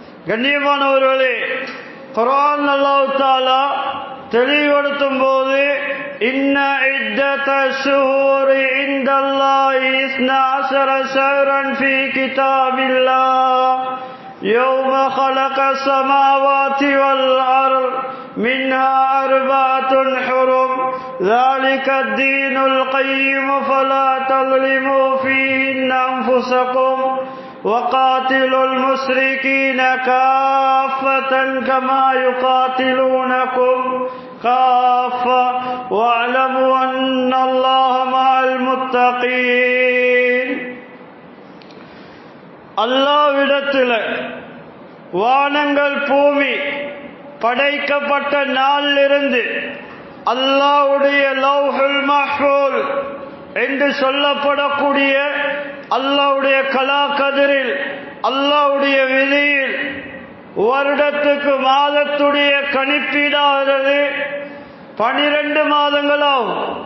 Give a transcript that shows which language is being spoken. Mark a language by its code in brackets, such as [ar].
[ta] கண்ணியமானவர்களே, குர்ஆன் அல்லாஹ் தஆலா தெளிவுபடுத்தும் போது [ar] இன்ன இத்தத ஷுஹூரி இன்தல்லாஹி 12 ஷஹ்ரன் ஃபீ கிதாபில்லாஹ் யௌம خلق السماوات والأرض منها 4 حرم ذلك الدين القيم فلا تظلموا فيهن أنفسكم وقاتلوا المشركين كافة كما يقاتلونكم كافة واعلموا أن الله مع المتقين. [ta] அல்லாஹ்விடத்தில் வானங்கள் பூமி படைக்கப்பட்ட நாளிலிருந்து அல்லாஹ்வுடைய லவ்ஹுல் மஹ்ஃபூல் என்று சொல்லப்படக்கூடிய அல்லாஹ்வுடைய கலா கதிரில் அல்லாஹ்வுடைய விதியில் வருடத்துக்கு மாதத்துடைய கணிப்பீடாகிறது 12 மாதங்களாகும்.